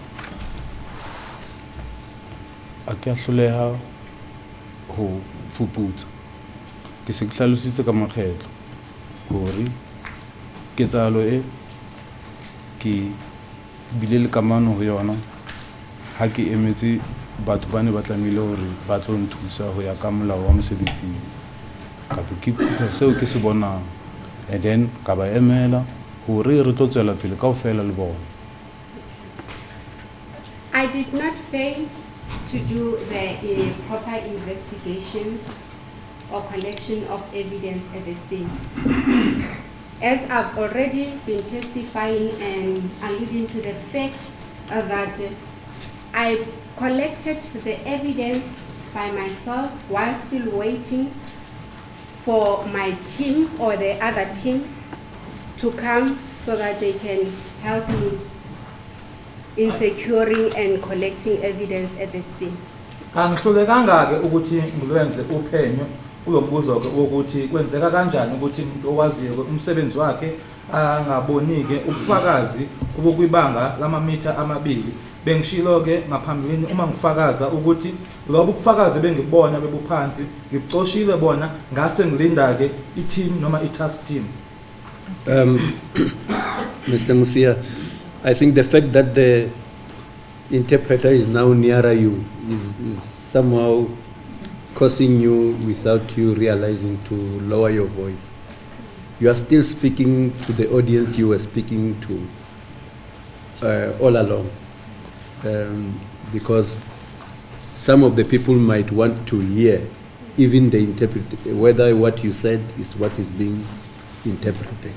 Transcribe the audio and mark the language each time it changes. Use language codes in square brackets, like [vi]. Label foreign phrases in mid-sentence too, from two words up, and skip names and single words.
[st] A ke hloleha ho fuputsa ke se ke hlalositse ka makgetlo hore ketsahalo e ke bile le kamano ho yona ha ke emetse batho ba ne ba tlamehile hore ba tlo nthusa ho ya ka molao wa mosebetsing ka ke phutha seo ke se bonang [en] and then [st] ka ba emela hore re tlo tswela pele kaofela le bona. [en] I did not fail to do the proper investigations or collection of evidence at the scene. As I've already been testifying and alluding to the fact that I collected the evidence by myself while still waiting for my team or the other team to come so that they can help me in securing and collecting evidence at the scene. [zu] Angihlulekanga-ke ukuthi ngilwenze uphenyo kulo mbuzo-ke wokuthi kwenzeka kanjani ukuthi umuntu owaziyo umsebenzi wakhe angaboni-ke ubufakazi obukwibanga lamamitha amabili. Bengishilo-ke ngaphambilini uma ngifakaza ukuthi lobu bufakazi bengibona bebuphansi ngibucoshile bona ngase ngilinda-ke i-team noma i-task team. [en] Mr. Musia, I think the fact that the interpreter is now nearer you is somehow causing you, without you realizing, to lower your voice. You are still speaking to the audience you were speaking to all along, because some of the people might want to hear even the interpreter, whether what you said is what is being interpreted.